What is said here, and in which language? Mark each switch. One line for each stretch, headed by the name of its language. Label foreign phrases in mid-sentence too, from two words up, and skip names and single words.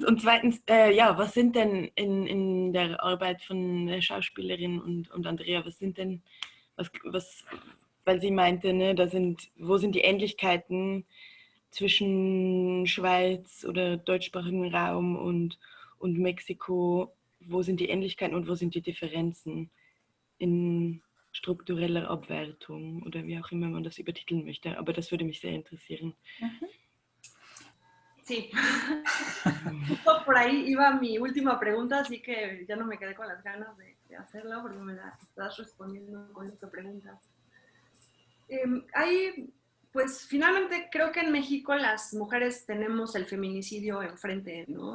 German: Und zweitens, ja, was sind denn in der Arbeit von Schauspielerin und Andrea, was sind denn, weil sie meinte, ne, wo sind die Ähnlichkeiten zwischen Schweiz oder deutschsprachigen Raum und Mexiko, wo sind die Ähnlichkeiten und wo sind die Differenzen in struktureller Abwertung oder wie auch immer man das übertiteln möchte. Aber das würde mich sehr interessieren.
Spanish: Sí, justo por ahí iba mi última pregunta, así que ya no me quedé con las ganas de hacerla porque me la estás respondiendo con lo que preguntas. Pues finalmente creo que en México las mujeres tenemos el feminicidio enfrente, ¿no?